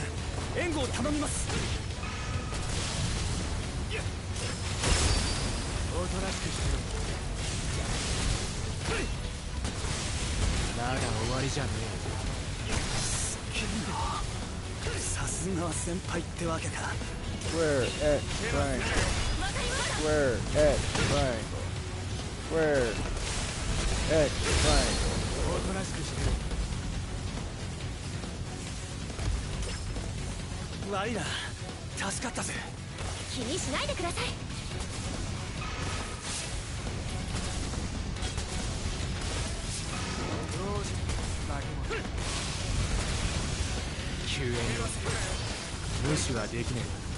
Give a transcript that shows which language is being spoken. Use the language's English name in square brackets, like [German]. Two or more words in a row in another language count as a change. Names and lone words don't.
[Japanese] 援護を頼みます。おとなしくしてよ。まだ終わりじゃねえ。すげえな。さすがは先輩ってわけか。 [English] Square X triangle. Square X triangle. Square X triangle. [Japanese] おとなしくしてよ。悪いな。助かったぜ。気にしないでください。救援要請無視はできねえ。